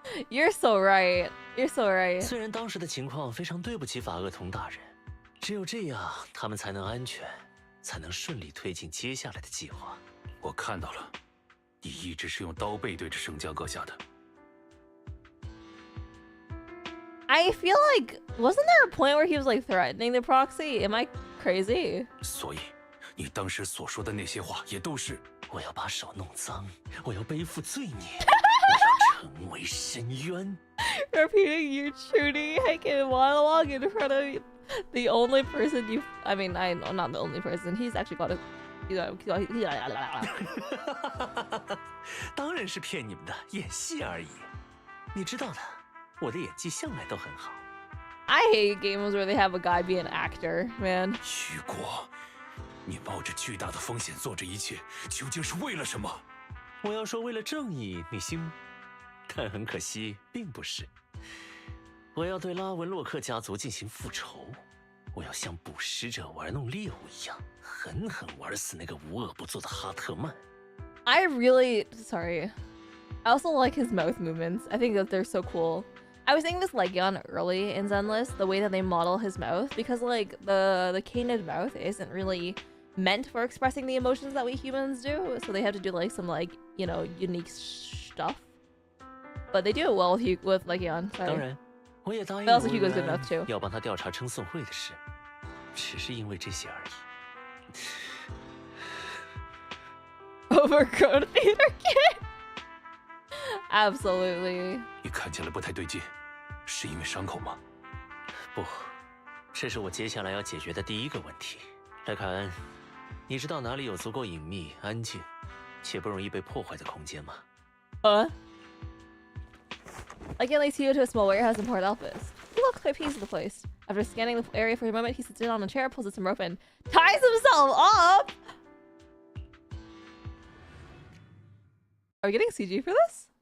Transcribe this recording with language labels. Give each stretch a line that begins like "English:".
English: You're so right. You're so right.
Chinese: 虽然当时的情况非常对不起法厄同大人，只有这样，他们才能安全，才能顺利推进接下来的计划。我看到了。你一直是用刀背对着圣将阁下的。
English: I feel like wasn't there a point where he was like threatening the proxy? Am I crazy?
Chinese: 所以，你当时所说的那些话也都是我要把手弄脏，我要背负罪孽，我要成为深渊。
English: Repeating your truly heckin' monologue in front of the only person you. I mean, I know not the only person. He's actually got a.
Chinese: 当然是骗你们的，演戏而已。你知道的，我的演技向来都很好。
English: I hate games where they have a guy be an actor, man.
Chinese: 雨果，你冒着巨大的风险做这一切，究竟是为了什么？我要说为了正义，你信吗？但很可惜，并不是。我要对拉文洛克家族进行复仇。我要像捕食者玩弄猎物一样，狠狠玩死那个无恶不作的哈特曼。
English: I really sorry. I also like his mouth movements. I think that they're so cool. I was saying this Legion early in Zenless, the way that they model his mouth, because like the canid mouth isn't really meant for expressing the emotions that we humans do, so they have to do like some like, you know, unique stuff. But they do it well with Legion. Sorry.
Chinese: 当然，我也答应
English: But also Hugo's good enough too.
Chinese: 要帮他调查称颂会的事，只是因为这些而已。
English: Overgrown theater kid. Absolutely.
Chinese: 你看起来不太对劲，是因为伤口吗？不，这是我接下来要解决的第一个问题。莱凯恩，你知道哪里有足够隐秘、安静，且不容易被破坏的空间吗？
English: Like it leads you to a small warehouse in Port Elpis. He looks quite pleased with the place. After scanning the area for a moment, he sits down on a chair, pulls out some rope, and ties himself up! Are we getting CG for this?